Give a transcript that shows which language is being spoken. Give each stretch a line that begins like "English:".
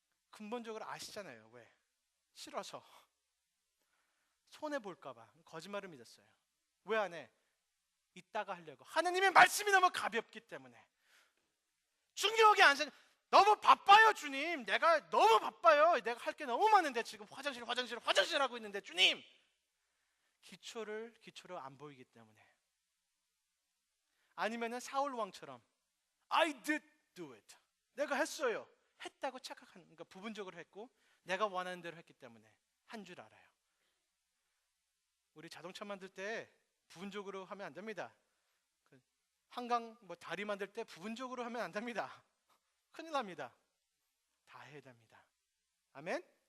Korean: 근본적으로 아시잖아요. 왜? 싫어서, 손해 볼까봐 거짓말을 믿었어요. 왜 안 해? 이따가 하려고. 하나님의 말씀이 너무 가볍기 때문에. 중요하게 안 생각. 너무 바빠요 주님. 내가 너무 바빠요. 내가 할 게 너무 많은데 지금 화장실 하고 있는데 주님. 기초를 안 보이기 때문에. 아니면은 사울 왕처럼
English: I did do it.
Korean: 내가 했어요. 했다고 착각하는, 그러니까 부분적으로 했고 내가 원하는 대로 했기 때문에 한 줄 알아요. 우리 자동차 만들 때 부분적으로 하면 안 됩니다. 한강 다리 만들 때 부분적으로 하면 안 됩니다. 큰일 납니다. 다 해야 됩니다. 아멘.